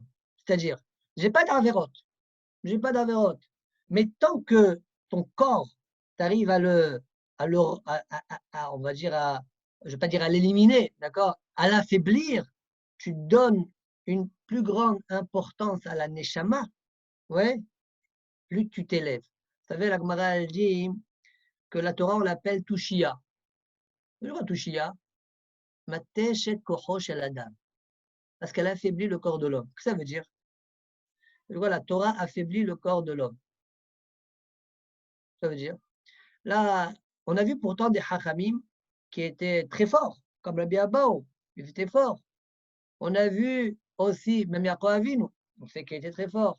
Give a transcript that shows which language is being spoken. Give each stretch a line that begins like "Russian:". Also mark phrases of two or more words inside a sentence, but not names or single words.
French: C'est-à-dire, j'ai pas d'avérote. Mais tant que ton corps, tu arrives on va dire, je ne vais pas dire à l'éliminer, d'accord, à l'affaiblir, tu donnes une plus grande importance à la neshama, ouais, plus tu t'élèves. Vous savez, la Gemara elle dit que la Torah, on l'appelle Tushia. C'est quoi Tushia?
Hebrew: מתשת כחו של אדם.
French: Parce qu'elle affaiblit le corps de l'homme. Qu'est-ce que ça veut dire? La Torah affaiblit le corps de l'homme. Ça veut dire, là, on a vu pourtant des hachamim qui étaient très forts, comme Rabbi Abbaou, ils étaient forts. On a vu aussi, même Yaakov Avinu, on sait qu'il était très fort.